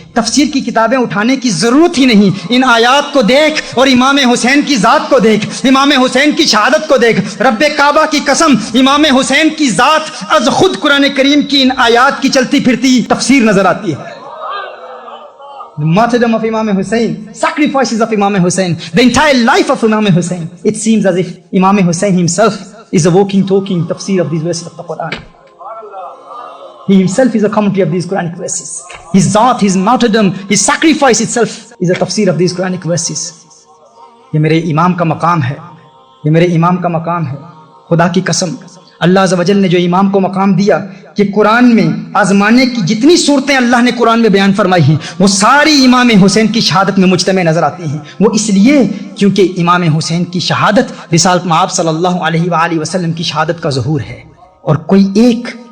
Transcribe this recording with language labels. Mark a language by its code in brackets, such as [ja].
[ur] تفسیر کی کتابیں اٹھانے کی ضرورت ہی نہیں، ان آیات کو دیکھ اور امام حسین کی ذات کو دیکھ، امام حسین کی شہادت کو دیکھ۔ رب کعبہ کی قسم امام حسین کی ذات از خود قرآن کریم کی ان آیات کی چلتی پھرتی تفسیر نظر آتی ہے۔ [en] The martyrdom of Imam Hussein, sacrifices of Imam Hussein, the entire life of Imam Hussein. It seems as if Imam Hussein himself is a walking, talking tafsir of these verses of the Quran. He himself is a commentary of these Quranic verses. His zat, his martyrdom, his sacrifice itself is a tafsir of these Quranic verses. [ur] یہ میرے امام کا مقام ہے، یہ میرے امام کا مقام ہے۔ خدا کی قسم اللہ عز و جل نے جو امام کو مقام دیا کہ قرآن میں آزمانے کی جتنی صورتیں اللہ نے قرآن میں بیان فرمائی ہیں وہ ساری امام حسین کی شہادت میں مجتمع نظر آتی ہیں۔ وہ اس لیے کیونکہ امام حسین کی شہادت رسالت مآب صلی اللہ علیہ وآلہ وسلم کی شہادت کا ظہور ہے، اور کوئی ایک